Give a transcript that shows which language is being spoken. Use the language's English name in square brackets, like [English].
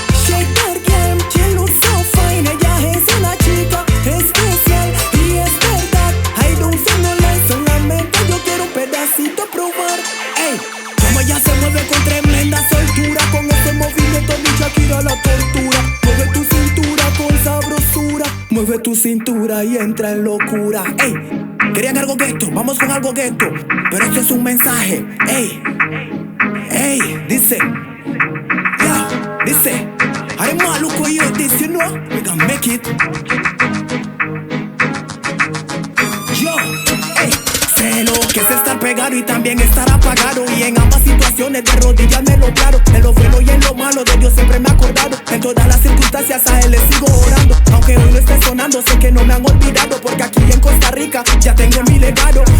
[English] Shake that game, she looks so fine. [Spanish] Ella es una chica especial y es verdad. [English] I don't feel no lies, [Spanish] solamente yo quiero un pedacito probar. Ey, como ella se mueve con tremenda soltura, con ese movimiento de Shakira la tortura. Mueve tu cintura con sabrosura, mueve tu cintura y entra en locura. Ey, querían algo ghetto, vamos con algo ghetto, pero esto es un mensaje. Ey, ey, dice, yo, dice, I'm maluco y yo this, you know, we can make it. Yo, ey, sé lo que es estar pegado y también estar apagado, y en ambas situaciones de rodillas me lo claro. En lo bueno y en lo malo de Dios siempre me he acordado. En todas las circunstancias a Él le sigo orando. Aunque hoy no esté sonando, sé que no me han olvidado, porque aquí en Costa Rica ya tengo mi legado.